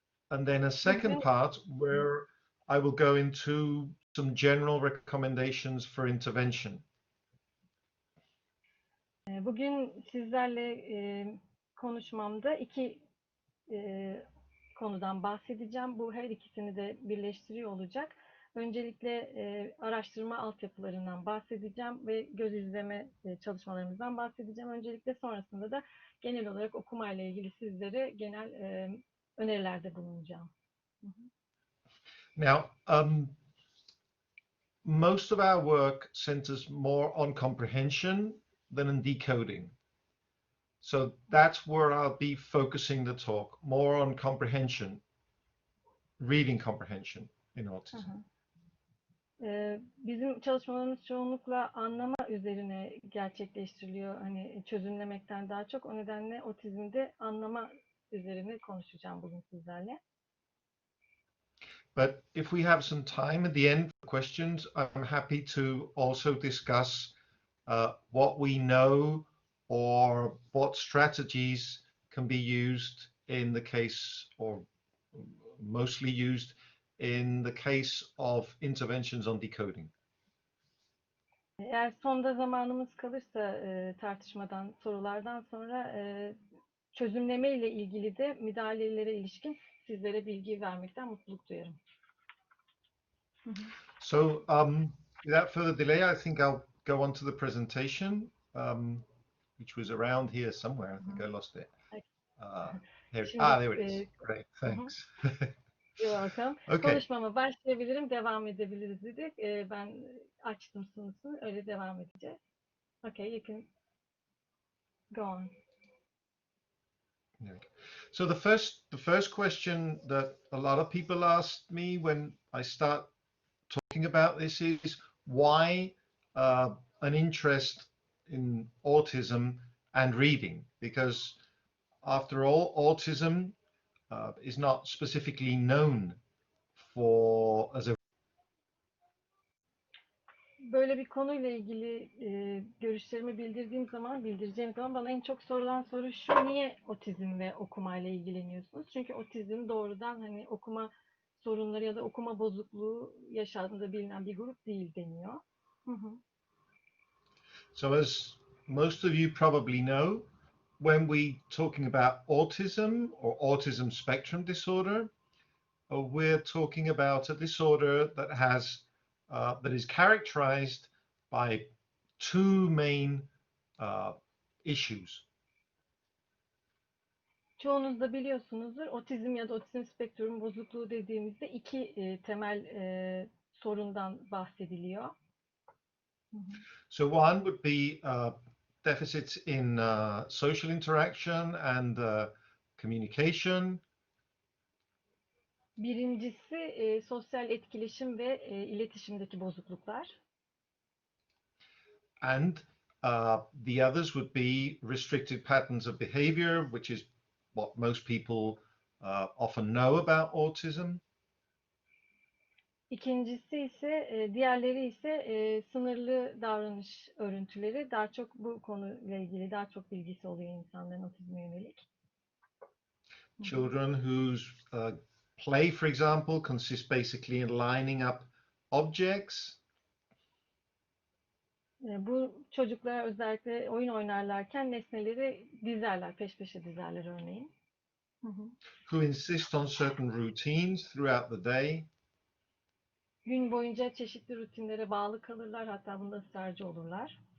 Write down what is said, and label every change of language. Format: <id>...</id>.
<en>And then a second part where I will go into some general recommendations for intervention.</en> <tr>Bugün sizlerle konuşmamda iki konudan bahsedeceğim. Bu her ikisini de birleştiriyor olacak. Öncelikle araştırma altyapılarından bahsedeceğim ve göz izleme çalışmalarımızdan bahsedeceğim. Öncelikle sonrasında da genel olarak okuma ile ilgili sizlere genel önerilerde bulunacağım.</tr> <en>Now, most of our work centers more on comprehension than in decoding. So that's where I'll be focusing the talk, more on comprehension, reading comprehension in autism.</en> <tr>Bizim çalışmalarımız çoğunlukla anlama üzerine gerçekleştiriliyor. Hani çözümlemekten daha çok. O nedenle otizmde anlama üzerine konuşacağım bugün sizlerle.</tr> <en>But if we have some time at the end for questions, I'm happy to also discuss what we know or what strategies can be used in the case, or mostly used in the case of interventions on decoding.</en> <tr>Eğer sonda zamanımız kalırsa tartışmadan, sorulardan sonra çözümleme ile ilgili de müdahalelere ilişkin sizlere bilgi vermekten mutluluk duyarım.</tr> <en>So without further delay, I think I'll go on to the presentation, which was around here somewhere. I think I lost it. Here, there it is. Great, thanks. You're welcome. Okay.</en> <tr>Konuşmama başlayabilirim, devam edebiliriz dedik. Ben açtım sunusunu, öyle devam edeceğiz.</tr> <en>Okay, you can go on. So the first question that a lot of people ask me when I start talking about this is why an interest in autism and reading? Because after all, autism is not specifically known for as a.</en> <tr>Böyle bir konuyla ilgili görüşlerimi bildireceğim zaman bana en çok sorulan soru şu: niye otizm ve okumayla ilgileniyorsunuz? Çünkü otizm doğrudan hani okuma sorunları ya da okuma bozukluğu yaşadığında bilinen bir grup değil deniyor.</tr> <en>So as most of you probably know, when we talking about autism or autism spectrum disorder, we're talking about a disorder that has that is characterized by two main issues.</en> <tr>Çoğunuz da biliyorsunuzdur, otizm ya da otizm spektrum bozukluğu dediğimizde iki temel sorundan bahsediliyor.</tr> <en>So one would be deficits in social interaction and communication.</en> <tr>Birincisi sosyal etkileşim ve iletişimdeki bozukluklar.</tr> <en>And the others would be restricted patterns of behavior, which is what most people often know about autism.</en> <tr>İkincisi ise, diğerleri ise sınırlı davranış örüntüleri. Daha çok bu konuyla ilgili daha çok bilgisi oluyor insanların otizme yönelik.</tr> <en>Children whose play, for example, consists basically in lining up objects.</en> <tr>Bu çocuklar özellikle oyun oynarlarken nesneleri dizerler, peş peşe dizerler örneğin.</tr> <en>Who insist on certain routines throughout the day.</en> <tr>Gün boyunca çeşitli rutinlere bağlı kalırlar, hatta bunda ısrarcı olurlar.</tr>